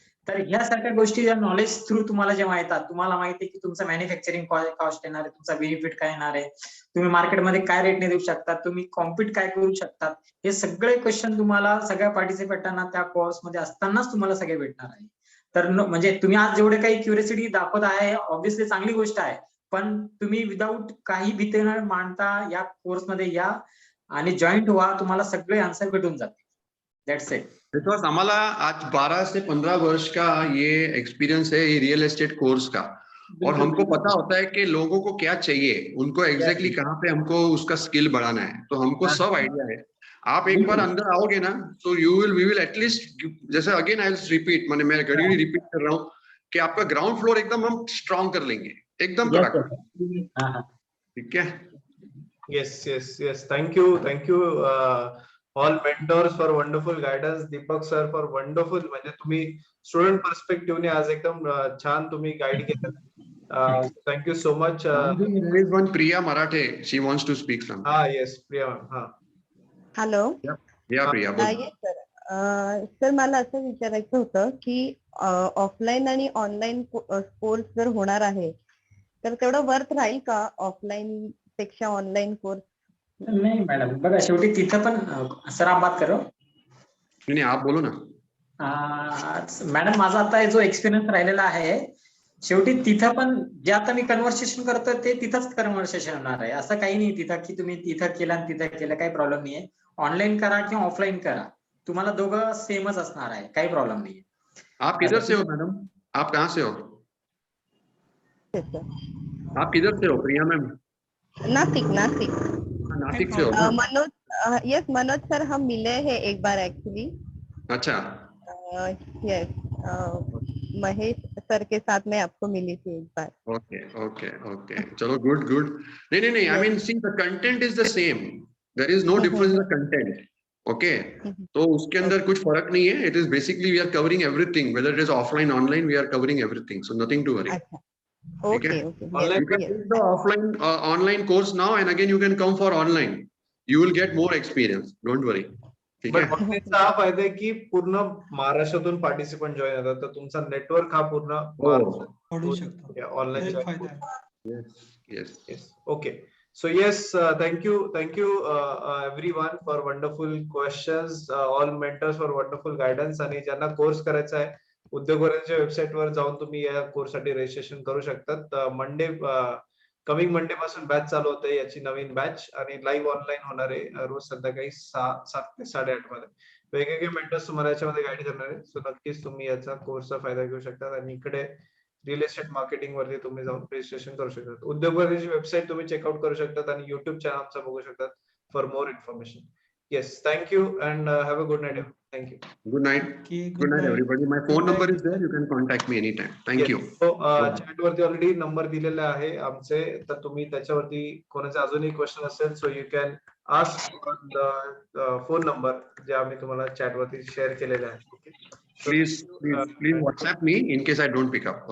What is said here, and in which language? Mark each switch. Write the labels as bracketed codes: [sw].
[mr] तर ह्यासारख्या गोष्टी या नॉलेज थ्रू तुम्हाला जेव्हा येतात, तुम्हाला माहिती आहे की तुमचं मॅन्युफॅक्चरिंग कॉस्ट येणार आहे, तुमचा बेनिफिट काय येणार आहे, तुम्ही मार्केटमध्ये काय रेटने देऊ शकता, तुम्ही कॉम्पिट काय करू शकतात, हे सगळे क्वेश्चन तुम्हाला सगळ्या पार्टिसिपेंटांना त्या कोर्समध्ये असतानाच तुम्हाला सगळे भेटणार आहे. तर म्हणजे तुम्ही आज जेवढे काही क्युरियोसिटी दाखवत आहे ऑब्व्हियसली चांगली गोष्ट आहे, पण तुम्ही विदाऊट काही भीती न मानता या कोर्समध्ये या आणि जॉईंट व्हा, तुम्हाला सगळे आन्सर भेटून जातील. [en] That's it. [hi] बिकॉज हमारा आज 12 से 15 वर्ष का ये एक्सपीरियंस है ये रियल एस्टेट कोर्स का, और हमको पता होता है कि लोगों को क्या चाहिए, उनको एग्जैक्टली कहाँ पे हमको उसका स्किल बढ़ाना है, तो हमको सब आइडिया है. आप एक बार अंदर आओगे ना तो [en] we will at least, [hi] जैसे [en] again I will repeat, [hi] मैंने मैं घड़ी रिपीट कर रहा हूँ कि आपका ग्राउंड फ्लोर एकदम हम स्ट्रॉन्ग कर लेंगे, एकदम कड़क. ठीक है. [en] Yes. Thank you all mentors for wonderful guidance. Deepak sir for wonderful, [mr] म्हणजे तुम्ही स्टुडंट पर्स्पेक्टिव्हने आज एकदम छान तुम्ही गाईड केलं. [en] Thank you so much. There is one Priya Marathe. She wants to speak something. Yes, Priya. Hello. Yeah, Priya. [mr] Sir मला असं विचारायचं होतं की ऑफलाईन आणि ऑनलाईन कोर्स जर होणार आहे तर तेवढं वर्थ राहील का ऑफलाईन पेक्षा ऑनलाईन कोर्स? नाही मॅडम, बघा शेवटी तिथं पण [hi] सर आप बात करो. नहीं आप बोलो ना. [mr] मॅडम माझा आता जो एक्सपिरियन्स राहिलेला आहे, शेवटी तिथं पण जे आता मी कन्व्हर्सेशन करतोय ते तिथंच कन्व्हर्सेशन होणार आहे. असं काही नाही तिथं की तुम्ही तिथं केलं आणि तिथं केलं, काही प्रॉब्लेम नाहीये. ऑनलाईन करा किंवा ऑफलाईन करा, तुम्हाला दोघं सेमच असणार आहे, काही प्रॉब्लेम नाहीये. [hi] आप किधर से हो मैडम? आप कहाँ से हो? आप किधर से हो प्रिया मैम? नासिक. नासिक से हो? मनोज सर, हम मिले हैं एक बार एक्चुअली. अच्छा. यस, महेश सर के साथ मैं आपको मिली थी एक बार. ओके. चलो गुड. नहीं. [en] I mean, see, the content is the same. There is no difference in the content. Okay. [hi] तो उसके अंदर कुछ फर्क नहीं है. [en] It is basically we are covering everything, whether it is offline, online, we are covering everything. So nothing to worry. Okay. You can take the offline, online course now, and again you can come for online. You will get more experience. Don't worry. [hi] ठीक है. [mr] पण हा फायदा आहे की पूर्ण महाराष्ट्रातून participant join होतात, तर तुमचा नेटवर्क हा पूर्ण वाढू शकतो. ऑनलाईन फायदा आहे. [en] Yes. Okay. So yes, thank you everyone for wonderful questions, all mentors for wonderful guidance. [mr] आणि ज्यांना कोर्स करायचा आहे, उद्योगवाऱ्यांच्या वेबसाईट वर जाऊन तुम्ही या कोर्स साठी रजिस्ट्रेशन करू शकतात. कमिंग मंडे पासून बॅच चालू होते, याची नवीन बॅच, आणि लाईव्ह ऑनलाईन होणार आहे रोज संध्याकाळी 7 ते 8:30 मध्ये. वेगवेगळे मेंटर्स तुम्हाला याच्यामध्ये गाईड करणार आहे. सो नक्कीच तुम्ही याचा कोर्सचा फायदा घेऊ शकता. आणि इकडे रिअल एस्टेट मार्केटिंग वरती तुम्ही जाऊन रजिस्ट्रेशन करू शकता. उद्योगवारीची वेबसाईट तुम्ही चेकआउट करू शकतात आणि युट्यूब चॅनल आमचा बघू शकतात [en] For more information. Yes, thank you and have a good night. Thank you. Good night. Okay, Good night, everybody. My phone Good number night. is there. You can contact me anytime. Thank you. [mr] So chat वरती already number दिलेला आहे आमचे, तर तुम्ही त्याच्यावरती कोणाचे अजूनही question असेल [en] so you can ask phone number [mr] जे आम्ही तुम्हाला चॅट वरती शेअर केलेले आहे. [en] Please WhatsApp me in case I don't pick up.